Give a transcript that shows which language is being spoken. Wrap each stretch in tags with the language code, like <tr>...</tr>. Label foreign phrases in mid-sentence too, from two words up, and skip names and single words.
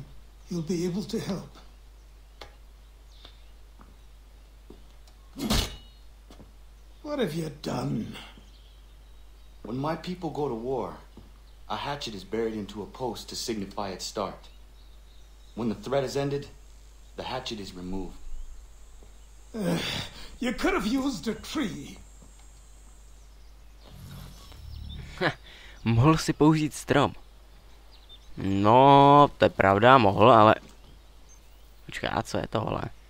<en>He'll be able to help. What have you done? When my people go to war, a hatchet is buried into a post to signify its start. When the threat is ended, the hatchet is removed. You could have used a tree.</en> <cs>Mohl si použít strom. No, to je pravda, mohl, ale... Počkej, a co je tohle?</cs>